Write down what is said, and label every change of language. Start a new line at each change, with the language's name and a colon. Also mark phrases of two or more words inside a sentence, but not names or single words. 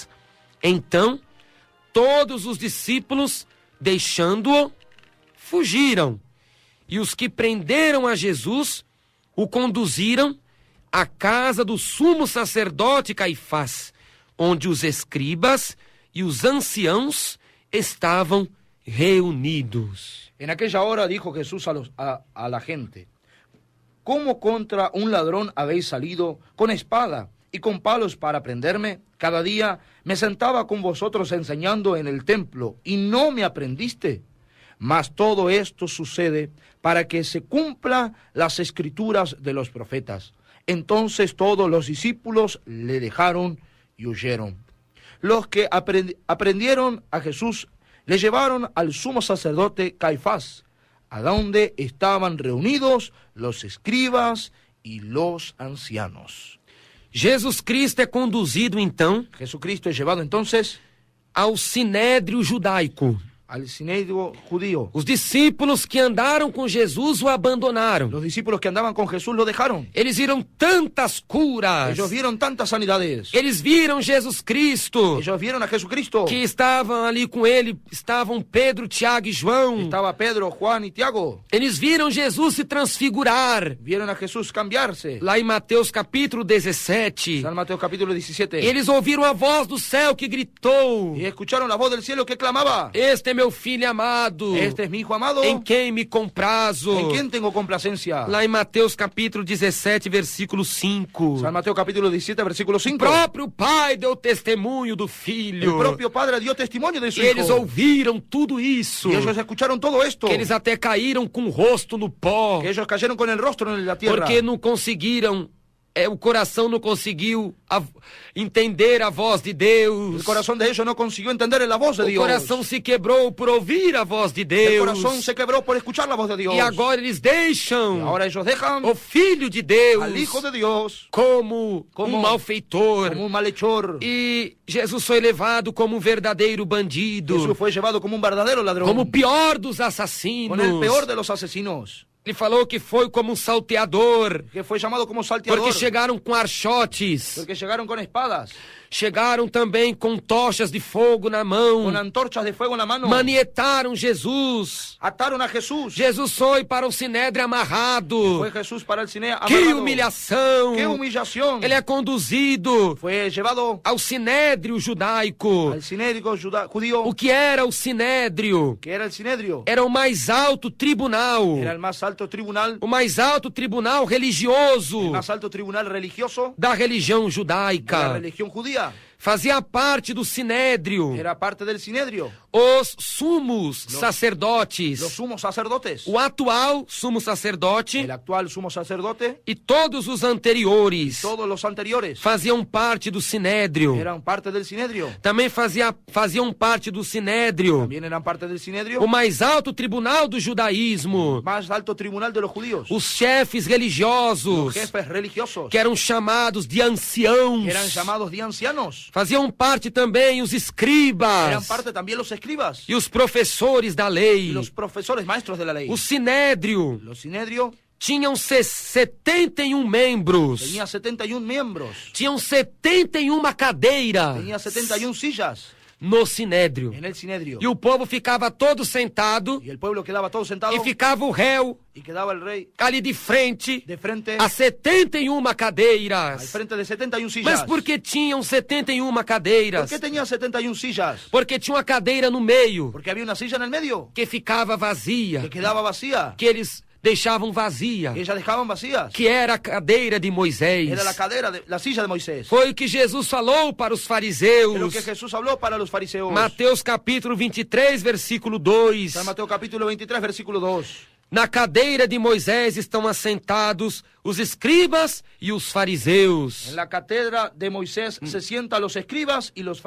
Portuguese: Então, todos os discípulos, deixando-o, fugiram. E os que prenderam a Jesus, o conduziram à casa do sumo sacerdote Caifás, onde os escribas e os anciãos estavam reunidos.
Spanish: En aquella hora dijo Jesús a la gente: ¿Cómo contra un ladrón habéis salido con espada y con palos para prenderme? Cada día me sentaba con vosotros enseñando en el templo y no me aprendiste. Mas todo esto sucede para que se cumplan las escrituras de los profetas. Entonces todos los discípulos le dejaron y huyeron. Los que aprendieron a Jesús le llevaron al sumo sacerdote Caifás, a donde estaban reunidos los escribas y los ancianos.
Portuguese: Jesus Cristo é conduzido, então,
Spanish: Jesucristo es llevado entonces
Portuguese: ao sinédrio judaico.
Spanish: al sinédrio judío.
Portuguese: Os discípulos que andaram com Jesus o abandonaram.
Spanish: Los discípulos que andaban con Jesús lo dejaron.
Portuguese: Eles viram tantas curas.
Spanish: Ellos vieron tantas sanidades.
Portuguese: Eles viram Jesus Cristo,
Spanish: Ellos vieron a Jesucristo.
Portuguese: que estavam ali com ele, estavam Pedro, Tiago e João.
Spanish: Estaba Pedro, Juan y Tiago.
Portuguese: Eles viram Jesus se transfigurar.
Spanish: Vieron a Jesús cambiarse.
Portuguese: Lá em Mateus capítulo 17.
Spanish: San Mateo capítulo 17.
Portuguese: Eles ouviram a voz do céu que gritou:
Spanish: Y escucharon la voz del cielo que clamaba:
Portuguese: Este é meu filho amado,
Spanish: Este es mi hijo amado,
Portuguese: em quem me comprazo.
Spanish: en quien tengo complacencia.
Portuguese: Lá em Mateus capítulo 17, versículo 5.
Spanish: San Mateo capítulo 17, versículo
Portuguese: O
Spanish: 5.
Portuguese: próprio pai deu testemunho do
Spanish: El
Portuguese: filho.
Spanish: propio Padre dio testimonio de su
Portuguese: E eles
Spanish: hijo.
Portuguese: ouviram tudo isso.
Spanish: Y ellos escucharon todo esto.
Portuguese: Que eles até caíram com o rosto no pó.
Spanish: Que ellos cayeron con el rostro en la tierra.
Portuguese: Porque não conseguiram, o coração não conseguiu entender a voz de Deus.
Spanish: El corazón de ellos no consiguió entender la voz de
Portuguese: O
Spanish: Dios.
Portuguese: coração se quebrou por ouvir a voz de
Spanish: El
Portuguese: Deus.
Spanish: corazón se quebró por escuchar la voz de Dios.
Portuguese: E agora eles
Spanish: Y
Portuguese: deixam
Spanish: ahora ellos dejan
Portuguese: o Filho de Deus
Spanish: al Hijo de Dios
Portuguese: como
Spanish: como
Portuguese: um malfeitor.
Spanish: como un malhechor.
Portuguese: E Jesus foi levado como um verdadeiro bandido,
Spanish: Jesús fue llevado como un verdadero ladrón.
Portuguese: como o pior dos assassinos.
Spanish: Con el peor de los asesinos.
Portuguese: Ele falou que foi como um salteador,
Spanish: Que fue llamado como salteador.
Portuguese: porque chegaram com archotes,
Spanish: Porque llegaron con espadas.
Portuguese: chegaram também com tochas de fogo na mão,
Spanish: Con antorchas de fuego en la mano.
Portuguese: manietaram Jesus.
Spanish: Ataron a Jesús.
Portuguese: Jesus foi para o sinédrio amarrado.
Spanish: Fue Jesús para el cine
Portuguese: Que
Spanish: amarrado.
Portuguese: humilhação!
Spanish: ¡Qué humillación!
Portuguese: Ele é conduzido
Spanish: Fue llevado
Portuguese: ao sinédrio judaico.
Spanish: al sinédrico judío.
Portuguese: O que era o sinédrio?
Spanish: Que era el sinedrio.
Portuguese: Era o mais alto tribunal.
Spanish: Era el más alto tribunal.
Portuguese: O mais alto tribunal
Spanish: El
Portuguese: religioso
Spanish: más alto tribunal religioso
Portuguese: da religião
Spanish: de la
Portuguese: judaica.
Spanish: religión judía.
Portuguese: Fazia parte do sinédrio
Spanish: Era parte del sinedrio.
Portuguese: os sumos
Spanish: Los
Portuguese: sacerdotes,
Spanish: sumos sacerdotes,
Portuguese: o atual sumo sacerdote
Spanish: el actual sumo sacerdote,
Portuguese: e todos os anteriores
Spanish: todos los anteriores
Portuguese: faziam parte do sinédrio.
Spanish: eran parte del Sinedrio.
Portuguese: Também faziam parte do sinédrio
Spanish: También eran parte del Sinedrio,
Portuguese: o mais alto tribunal do judaísmo,
Spanish: más alto tribunal de los judíos,
Portuguese: os chefes
Spanish: los
Portuguese: religiosos,
Spanish: jefes religiosos,
Portuguese: que eram chamados de anciãos.
Spanish: que eran llamados de ancianos.
Portuguese: Faziam parte também os
Spanish: Eran
Portuguese: escribas
Spanish: parte también los escribas
Portuguese: e os professores da lei.
Spanish: y los profesores, maestros de la ley.
Portuguese: O sinédrio
Spanish: Los Sinedrio
Portuguese: tinham 71 membros,
Spanish: tenía 71 miembros,
Portuguese: tinham 71 cadeiras
Spanish: tenía 71 sillas
Portuguese: no sinédrio.
Spanish: en el Sinedrio.
Portuguese: E o povo ficava todo sentado
Spanish: Y el pueblo quedaba todo sentado
Portuguese: e ficava o réu
Spanish: y quedaba el rey
Portuguese: ali de frente
Spanish: de frente
Portuguese: a 71
Spanish: al
Portuguese: cadeiras.
Spanish: frente de 71 sillas.
Portuguese: Mas por que tinham 71
Spanish: ¿Por
Portuguese: cadeiras?
Spanish: qué tenía 71 sillas?
Portuguese: Porque tinha uma cadeira no meio
Spanish: Porque había una silla en el medio
Portuguese: que ficava vazia,
Spanish: que quedaba vacía,
Portuguese: que eles deixavam vazia,
Spanish: que ellas dejaban vacías.
Portuguese: que era a cadeira de Moisés.
Spanish: Era la silla de Moisés.
Portuguese: Foi o que Jesus falou para os
Spanish: Es lo
Portuguese: fariseus.
Spanish: que Jesús habló para los fariseos.
Portuguese: Mateus capítulo 23, versículo 2.
Spanish: San Mateo capítulo 23, versículo 2.
Portuguese: Na cadeira de Moisés estão assentados os escribas e os fariseus.
Spanish: En la cátedra de Moisés se sientan los escribas y los